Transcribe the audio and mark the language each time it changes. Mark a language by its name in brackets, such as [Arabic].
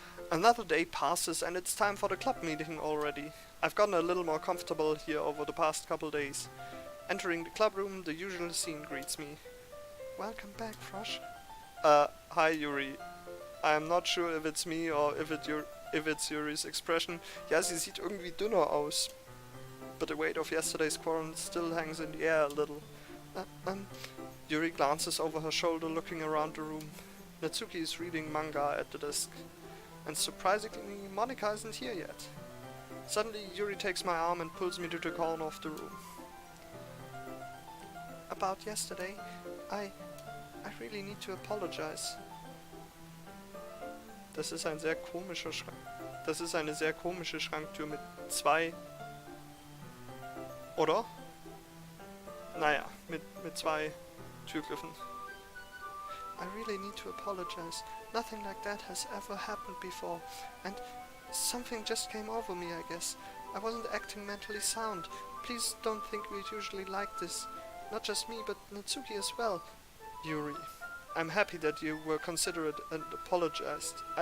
[English] Another day passes and it's time for the club meeting already. I've gotten a little more comfortable here over the past couple days. Entering the club room, the usual scene greets me. Welcome back, Frosh. Hi Yuri. I'm not sure if it's me or if it's Yuri's expression. [German] Ja, sie sieht irgendwie dünner aus. [English] But the weight of yesterday's quarrel still hangs in the air a little. Yuri glances over her shoulder looking around the room. Natsuki is reading manga at the desk. And surprisingly, Monika isn't here yet. Suddenly, Yuri takes my arm and pulls me to the corner of the room. About yesterday, I really need to apologize. [German] Das ist ein sehr komischer Schrank. Das ist eine sehr komische Schranktür mit zwei... Oder? Naja, mit zwei Türgriffen. [English] I really need to apologize. Nothing like that has ever happened before, and something just came over me, I guess. I wasn't acting mentally sound. Please don't think we're usually like this. Not just me, but Natsuki as well. Yuri, I'm happy that you were considerate and apologized.